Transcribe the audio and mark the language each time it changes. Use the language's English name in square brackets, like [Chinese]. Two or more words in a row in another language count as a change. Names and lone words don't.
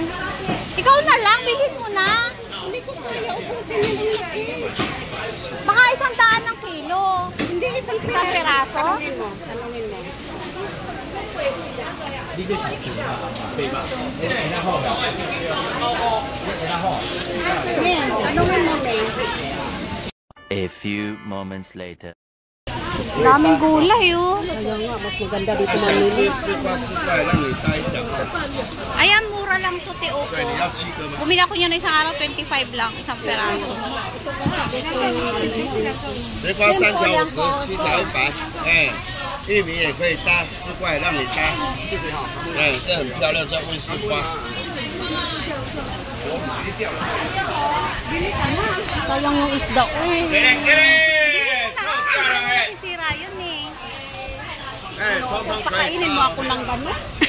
[Filipino] Ikaw na lang, bilhin mo na. Hindi ko kaya ubusin yung laki. Baka 100 ng kilo. Hindi, isang piraso. Tanungin mo. Tanungin mo, May. [English] A few moments later. [Filipino] Daming gulay, oh. Kaya nga, mas maganda dito mamili. Ayan, mura lang to, Teoko. Bumili ako niya na isang araw, 25 lang, isang peraso. [Chinese] 这瓜3条50，7条100，哎，玉米也可以搭，4块让你搭，哎，这很漂亮，叫威士瓜。 [Filipino] Sayang yung isda ko eh. Sira yun eh. Kakainin mo ako ng gano'n?